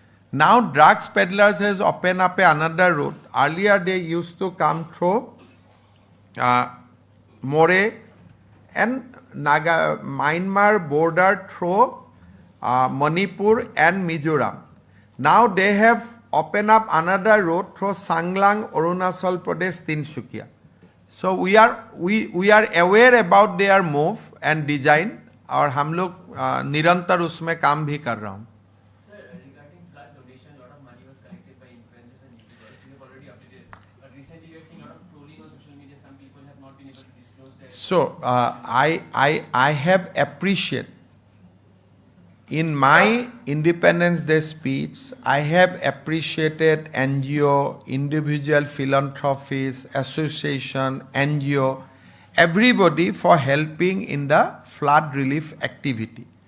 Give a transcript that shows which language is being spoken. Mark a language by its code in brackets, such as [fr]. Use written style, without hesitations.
[en] Now drugs peddlers has opened up another road. Earlier they used to come through More and Myanmar border through Manipur and Mizoram. Now they have opened up another road through Sanglang, Arunachal Pradesh, Tinsukia. So we are aware about their move and design, [hi] और हम लोग निरंतर उसमें काम भी कर रहा हूँ. [en] Sir, regarding flood donation, a lot of money was collected by influencers and YouTubers. We have already updated. But recently, we have seen a lot of trolling on social media. Some people have not been able to disclose their. So I have appreciated in my Independence Day speech, I have appreciated NGO, individual philanthropies, association, NGO, everybody for helping in the flood relief activity.